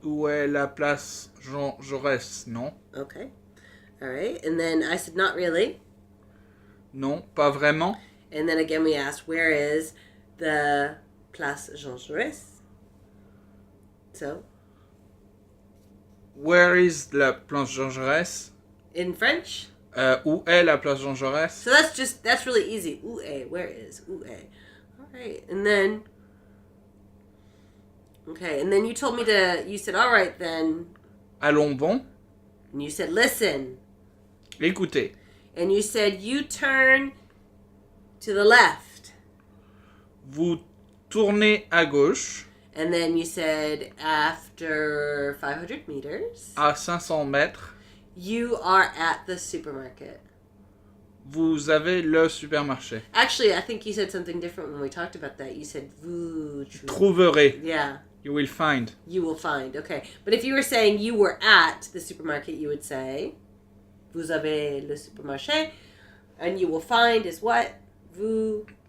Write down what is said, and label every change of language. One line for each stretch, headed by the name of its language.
French: où est la place Jean Jaurès, non?
English: Okay. All right. And then I said, not really.
French: Non, pas vraiment.
English: And then again we asked, where is the Place Jean Jaurès? So, Where is la place Jean Jaurès? in French?
French: Où est la place Jean Jaurès?
English: So that's really easy.
French: Où est?
English: Where is? Où est? All right. And then, okay. And then you told me you said, all right then.
French: Allons bon.
English: And you said, listen.
French: Écoutez.
English: And you said, you turn to the left.
French: Vous tournez à gauche.
English: And then you said, after 500 meters,
French: À 500 mètres,
English: you are at the supermarket.
French: vous avez le supermarché.
English: Actually, I think you said something different when we talked about that. You said,
French: vous... Trouverez.
English: Yeah, You will find. you will find. Okay. But if you were saying you were at the supermarket, you would say,
French: vous avez le supermarché.
English: And you will find is what?
French: Vous